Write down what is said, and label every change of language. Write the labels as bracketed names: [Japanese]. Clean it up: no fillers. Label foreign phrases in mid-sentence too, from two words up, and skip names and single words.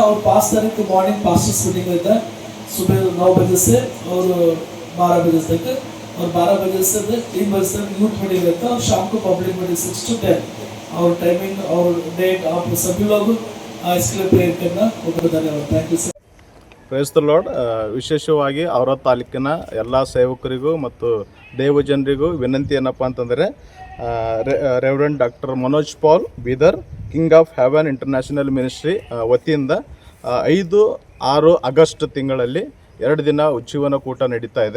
[Hindi] और 5 तारीख को [English] morning pastors meeting [Hindi] रहता है, सुबह 9 बजे से और 12 बजे तक, और 12 बजे से 3 बजे तक [English] youth meeting [Hindi] रहता है, और शाम को [English] public meeting [Hindi] 6 to 10. और टाइमिंग और डेट आप सभी लोग इसके लिए प्रेयर करना. बहुत धन्यवाद. [English] thank you sir. Praise the Lord. [Kannada] ವಿಶೇಷವಾಗಿ ಅವರ ತಾಲೂಕಿನ ಎಲ್ಲ ಸೇವಕರಿಗೂ ಮತ್ತು ದೇವಜನರಿಗೂ ವಿನಂತಿ ಏನಪ್ಪ ಅಂತಂದರೆ, ರೆವರೆಂಡ್ ಡಾಕ್ಟರ್ ಮನೋಜ್ ಪಾಲ್ ಬೀದರ್ ಕಿಂಗ್ ಆಫ್ ಹೆವನ್ ಇಂಟರ್ನ್ಯಾಷನಲ್ ಮಿನಿಸ್ಟ್ರಿ ವತಿಯಿಂದ 5-6 ಆಗಸ್ಟ್ ತಿಂಗಳಲ್ಲಿ 2 ದಿನ ಉಜ್ಜೀವನ ಕೂಟ ನಡೀತಾ ಇದೆ.